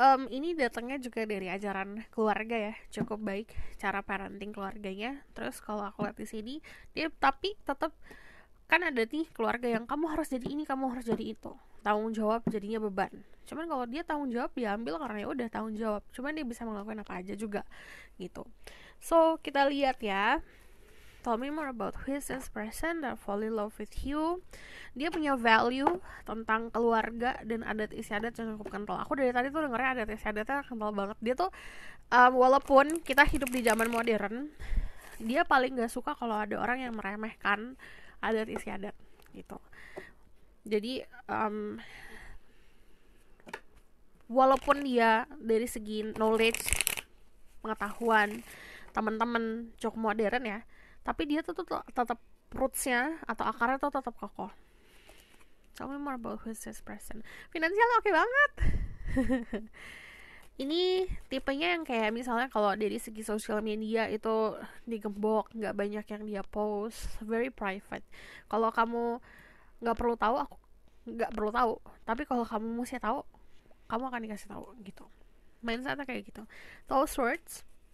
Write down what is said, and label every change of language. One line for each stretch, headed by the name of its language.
Indonesian: Ini datangnya juga dari ajaran keluarga ya, cukup baik cara parenting keluarganya. Terus kalau aku lihat di sini, dia tapi tetap kan ada nih keluarga yang kamu harus jadi ini, kamu harus jadi itu, tanggung jawab jadinya beban. Cuman kalau dia tanggung jawab diambil karena ya udah tanggung jawab, cuman dia bisa melakukan apa aja juga gitu. So kita lihat ya,
English: tell me more about who is this person that fall in love with you.
Indonesian: Dia punya value tentang keluarga dan adat istiadat yang cukup kental. Aku dari tadi tuh dengernya adat istiadatnya kental banget. Dia tuh walaupun kita hidup di zaman modern, dia paling gak suka kalau ada orang yang meremehkan adat istiadat gitu. Jadi walaupun dia dari segi knowledge, pengetahuan, teman-teman cukup modern ya, tapi dia tuh tetap rootsnya atau akarnya tuh tetap kokoh.
English: Tell me more about who's this person.
Indonesian: Finansialnya oke banget. Ini tipenya yang kayak misalnya kalau dari segi sosial media itu digembok, nggak banyak yang dia post,
English: very private.
Indonesian: Kalau kamu nggak perlu tahu, aku nggak perlu tahu. Tapi kalau kamu mesti tahu, kamu akan dikasih tahu gitu. Mindsetnya kayak gitu. Tall Swords.